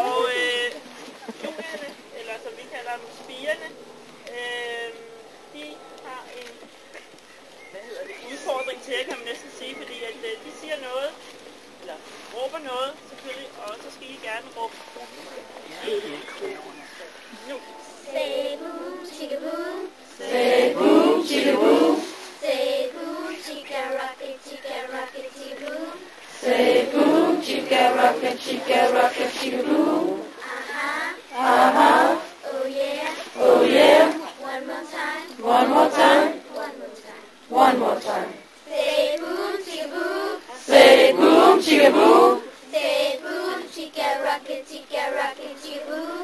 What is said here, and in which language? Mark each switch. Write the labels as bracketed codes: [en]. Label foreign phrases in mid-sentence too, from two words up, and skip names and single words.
[da] Og ungerne, eller som vi kalder dem, spirene, de har en udfordring til, kan man næsten sige, fordi at de siger noget, eller råber noget selvfølgelig, og så skal I gerne råbe. Nu. [en] Say boo, chicka boo. Say boo, chicka boo. Say boo, chicka rocket, chicka boo. Say boo, chicka rocket, chicka boo. Uh-huh. Oh yeah. Oh yeah. One more time. One more time. One more time. One more time. Say boom, chicka boo. Say boom, chicka boo. Say boom, chicka rocket, chicka boo.